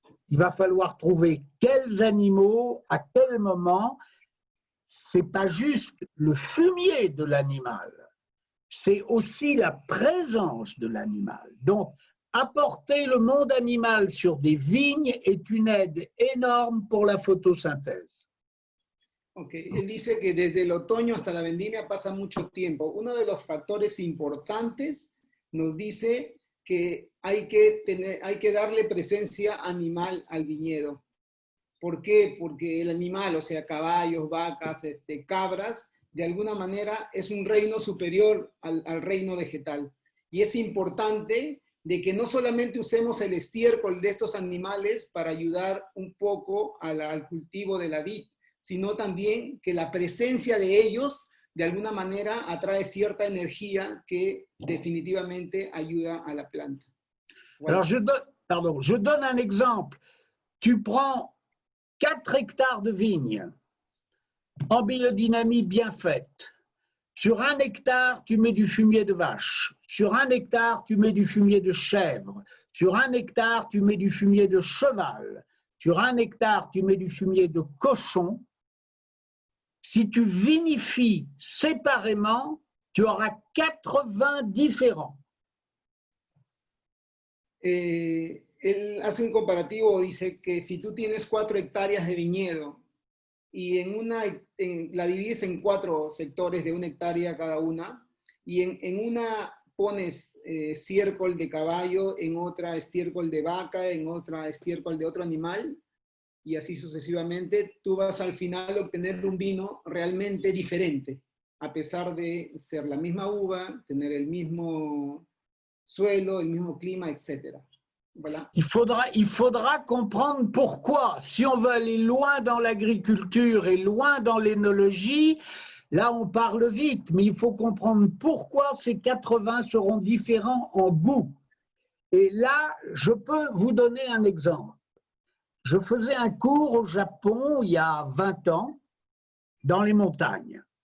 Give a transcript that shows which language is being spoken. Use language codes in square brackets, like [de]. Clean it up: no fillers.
[fr] Il va falloir trouver quels animaux, à quel moment. Ce n'est pas juste le fumier de l'animal, c'est aussi la présence de l'animal. Donc, apporter le monde animal sur des vignes est une aide énorme pour la photosynthèse. [es] Ok, él dice que desde el otoño hasta la vendimia pasa mucho tiempo. Uno de los factores importantes nos dice que hay que darle presencia animal al viñedo. ¿Por qué? Porque el animal, o sea, caballos, vacas, cabras, de alguna manera es un reino superior al reino vegetal. Y es importante de que no solamente usemos el estiércol de estos animales para ayudar un poco al cultivo de la vid, sino también que la presencia de ellos de alguna manera atrae cierta energía que definitivamente ayuda a la planta. [fr] Voilà. Alors, je donne un exemple. Tu prends 4 hectares de vignes en biodynamie bien faite. Sur 1 hectare, tu mets du fumier de vache. Sur 1 hectare, tu mets du fumier de chèvre. Sur 1 hectare, tu mets du fumier de cheval. Sur 1 hectare, tu mets du fumier de cochon. Si tu vinifies séparément, tu auras 80 différents. [es] Él hace un comparativo, dice que si tú tienes 4 hectáreas de viñedo y la divides en 4 sectores de 1 hectárea cada una, y en una pones estiércol de caballo, en otra estiércol de vaca, en otra estiércol de otro animal, y así sucesivamente, tú vas al final a obtener un vino realmente diferente, a pesar de ser la misma uva, tener el mismo suelo, el mismo clima, etc. [fr] Voilà. Il faudra comprendre pourquoi. Si on veut aller loin dans l'agriculture et loin dans l'énologie, là on parle vite, mais il faut comprendre pourquoi ces 80 seront différents en goût. Et là, je peux vous donner un exemple. Je faisais un cours au Japon il y a 20 ans, dans les montagnes.